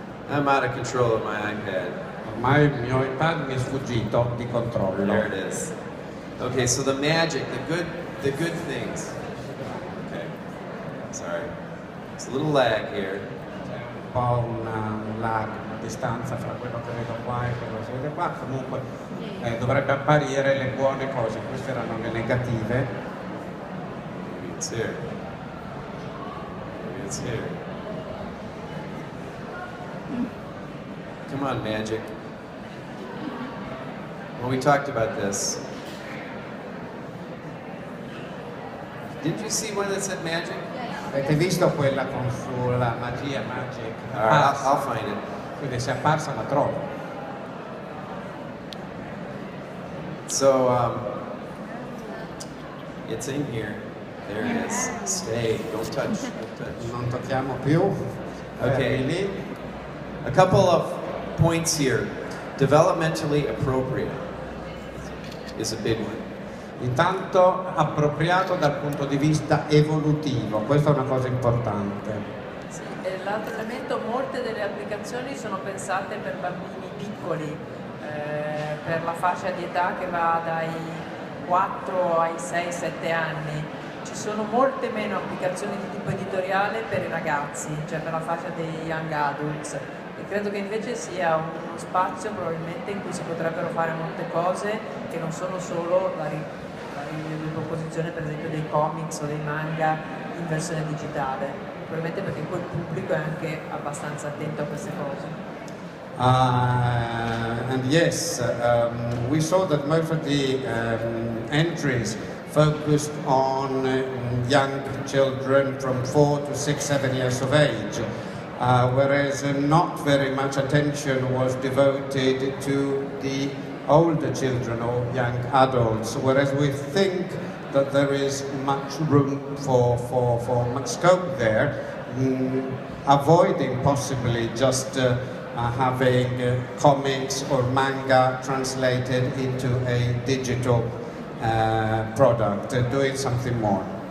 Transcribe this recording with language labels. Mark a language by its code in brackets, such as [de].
[en] I'm out of control of my iPad. [it] Ormai il mio iPad mi è sfuggito di controllo. [en] There it is. Okay, so the magic, the good things. Okay, sorry. It's a little lag here. [it] C'è un po' un lag, una distanza fra quello che vedo qua e quello che si vede qua. Comunque dovrebbe apparire le buone cose, queste erano le negative. [en] Maybe it's here. Maybe it's here. Come on, magic. Well, we talked about this. Didn't you see one that said magic? [it] Avete visto quella con sulla magia, magic? [en] All right, I'll find it. [it] Quindi se è apparsa la trovo. [en] So, it's in here. There it is. Stay. Don't touch. Don't touch. [it] Non tocchiamo più. Okay. Lì. [en] A couple of points here. Developmentally appropriate is a big one. [it] Intanto appropriato dal punto di vista evolutivo, questa è una cosa importante. Sì, e l'altro elemento, molte delle applicazioni sono pensate per bambini piccoli, per la fascia di età che va dai 4 ai 6-7 anni. Ci sono molte meno applicazioni di tipo editoriale per i ragazzi, cioè per la fascia dei young adults, e credo che invece sia uno spazio probabilmente in cui si potrebbero fare molte cose che non sono solo la riproposizione per esempio dei comics o dei manga in versione digitale, probabilmente perché quel pubblico è anche abbastanza attento a queste cose. [en] And yes, we saw that most of the entries focused on young children from 4 to 6, 7 years of age, whereas not very much attention was devoted to the older children or young adults, whereas we think that there is much room for much scope there, avoiding possibly just having comics or manga translated into a digital product, doing something more.